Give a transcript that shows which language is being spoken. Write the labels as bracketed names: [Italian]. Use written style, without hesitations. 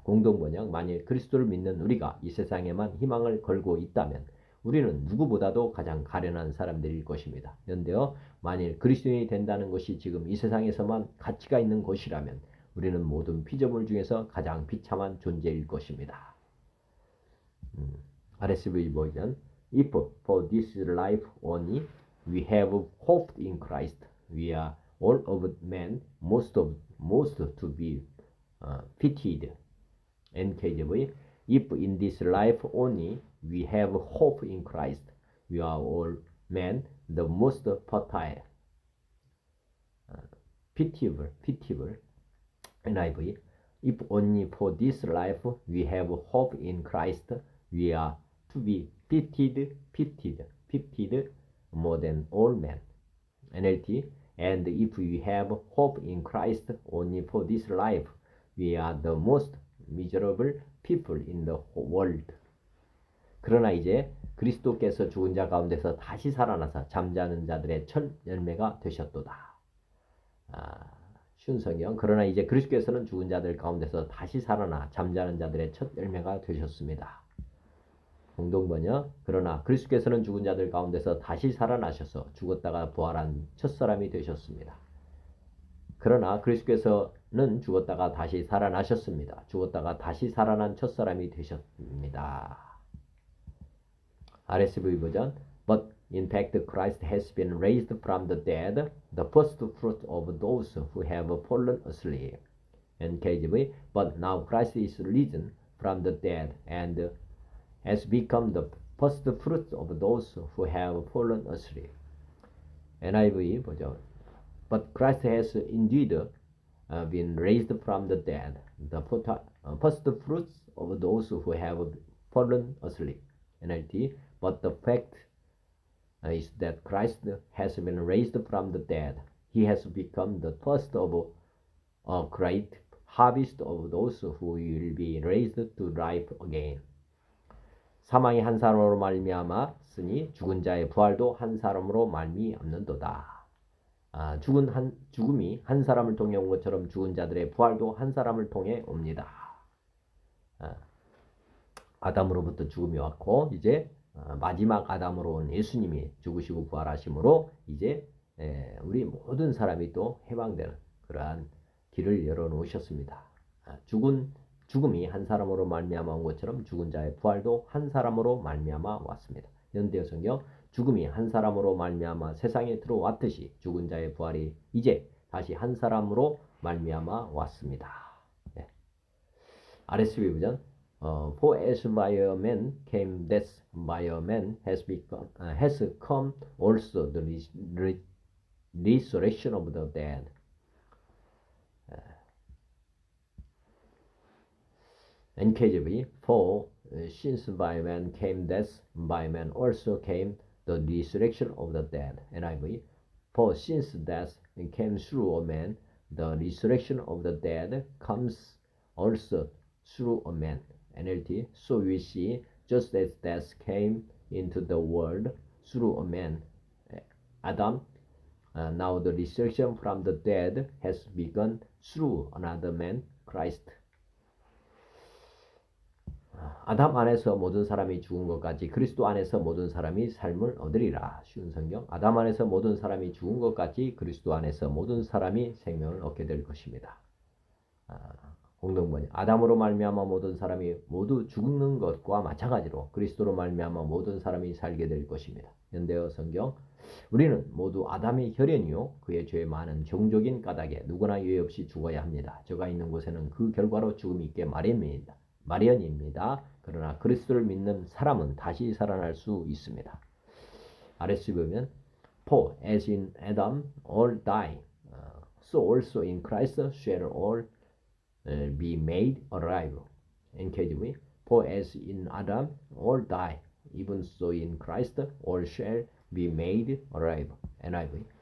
[Korean] 공동번역 만일 그리스도를 믿는 우리가 이 세상에만 희망을 걸고 있다면 우리는 누구보다도 가장 가련한 사람들일 것입니다. 그런데요, 만일 그리스도인이 된다는 것이 지금 이 세상에서만 가치가 있는 것이라면 우리는 모든 피조물 중에서 가장 비참한 존재일 것입니다. [English] RSV 버전 If for this life only we have hoped in Christ, we are all of men most to be pitied. NKJV If in this life only we have hope in Christ, we are all men the most fertile. Pitiable. NIV If only for this life we have hope in Christ, we are to be pitied more than all men. NLT And if we have hope in Christ only for this life, we are the most miserable people in the world. [Korean] 그러나 이제 그리스도께서 죽은 자 가운데서 다시 살아나사 잠자는 자들의 첫 열매가 되셨도다. 쉬운 성경. 그러나 이제 그리스도께서는 죽은 자들 가운데서 다시 살아나 잠자는 자들의 첫 열매가 되셨습니다. 공동번역 그러나 그리스도께서는 죽은 자들 가운데서 다시 살아나셔서 죽었다가 부활한 첫사람이 되셨습니다. 그러나 그리스도께서는 죽었다가 다시 살아나셨습니다. 죽었다가 다시 살아난 첫사람이 되셨습니다. [English] RSV 버전 But in fact Christ has been raised from the dead, the first fruit of those who have fallen asleep. NKJV But now Christ is risen from the dead and has become the first fruits of those who have fallen asleep. NIV 버전 But Christ has indeed been raised from the dead, the first fruits of those who have fallen asleep. NLT But the fact is that Christ has been raised from the dead. He has become the first of a great harvest of those who will be raised to life again. [Korean] 사망이 한 사람으로 말미암았으니 죽은 자의 부활도 한 사람으로 말미암는도다. 죽음이 한 사람을 통해 온 것처럼 죽은 자들의 부활도 한 사람을 통해 옵니다. 아담으로부터 죽음이 왔고 이제 마지막 아담으로 온 예수님이 죽으시고 부활하심으로 이제 우리 모든 사람이 또 해방되는 그러한 길을 열어놓으셨습니다. 죽음이 한 사람으로 말미암아 온 것처럼 죽은 자의 부활도 한 사람으로 말미암아 왔습니다. 현대어 성경 죽음이 한 사람으로 말미암아 세상에 들어왔듯이 죽은 자의 부활이 이제 다시 한 사람으로 말미암아 왔습니다. 네. [English] RSV 버전 For as by a man came death, by a man has come also the resurrection of the dead. NKJV For since by man came death, by man also came the resurrection of the dead. NIV For since death came through a man, the resurrection of the dead comes also through a man. NLT So we see just as death came into the world through a man, Adam, now the resurrection from the dead has begun through another man, Christ. [Korean] 아담 안에서 모든 사람이 죽은 것 같이 그리스도 안에서 모든 사람이 삶을 얻으리라. 쉬운 성경. 아담 안에서 모든 사람이 죽은 것 같이 그리스도 안에서 모든 사람이 생명을 얻게 될 것입니다. 공동번역. 아담으로 말미암아 모든 사람이 모두 죽는 것과 마찬가지로 그리스도로 말미암아 모든 사람이 살게 될 것입니다. 현대어 성경. 우리는 모두 아담의 혈연이요 그의 죄 많은 종족인 까닭에 누구나 예외 없이 죽어야 합니다. 저가 있는 곳에는 그 결과로 죽음이 있게 마련입니다. 그러나 그리스도를 믿는 사람은 다시 살아날 수 있습니다. 아래서 보면 [English] For as in Adam all die, so also in Christ shall all be made alive. NKJV. For as in Adam all die, even so in Christ all shall be made alive. NIV.